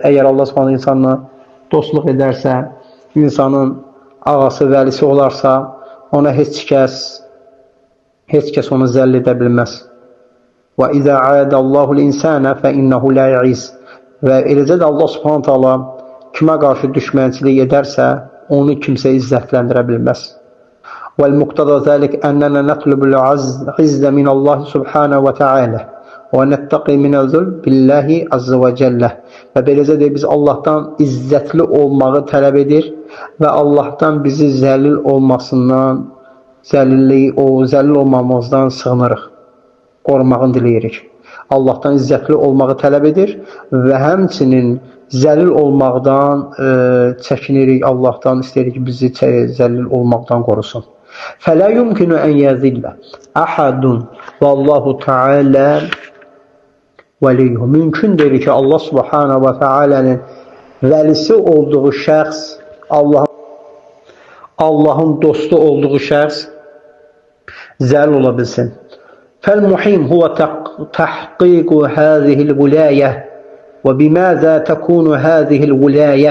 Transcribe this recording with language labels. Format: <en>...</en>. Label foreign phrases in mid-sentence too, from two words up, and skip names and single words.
<az>Əgər Allah subhanə insanla dostluq edərsə, insanın ağası, vəlisi olarsa, ona heç kəs onu zəll edə bilməz.</az> <ar>و إذا أذل الله الإنسان فإنه لا يعز.</ar> <az>Və eləcə də Allah subhanə taala kimə qarşı düşmənçilik edərsə, onu kimsə izzətləndirə bilməz.</az> <ar>والمقتضى ذلك أننا نطلب العز من الله سبحانه وتعالى ونتقي من الذل بالله عز وجل.</ar> <az>Və beləcə də biz Allahdan izzətli olmağı tələb edir və Allahdan bizi zəlil olmasından, zəlil olmamızdan sığınırıq, qorumağını diləyirik. Allahdan izzətli olmağı tələb edir və həmçinin zəlil olmaqdan çəkinirik. Allahdan istəyirik ki, bizi zəlil olmaqdan qorusun.</az> <ar>فَلَا يُمْكِنُ أَنْ يَذِلَّ أَحَدٌ وَاللّٰهُ تَعَالَى vəliyyə.</ar> <az>Mümkün deyil ki, Allah subhanahu və teala'nın vəlisi olduğu şəxs, Allahın dostu olduğu şəxs zəlil ola bilsin.</az> <ar>فالمهم هو تحقيق هذه الولاية وبماذا تكون هذه الولاية.</ar>